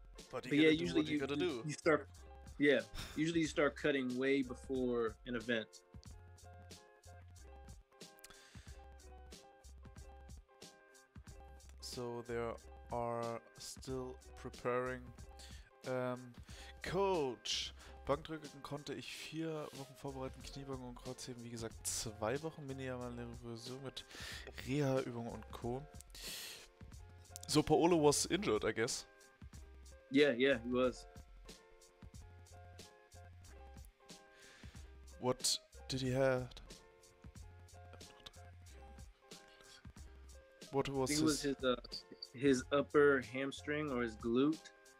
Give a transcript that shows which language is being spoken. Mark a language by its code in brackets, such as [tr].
[en] But yeah, usually you gotta do. You start. Yeah, usually you start cutting way before an event. So they are still preparing Coach. [de] Bankdrücken konnte ich 4 Wochen vorbereiten, Kniebeugen und Kreuzheben, wie gesagt, 2 Wochen. Minimale Revision mit Reha-Übungen und Co. [en] So, Paolo was injured, I guess. Yeah, he was. What did he have? What I was think it was his upper hamstring or his glute.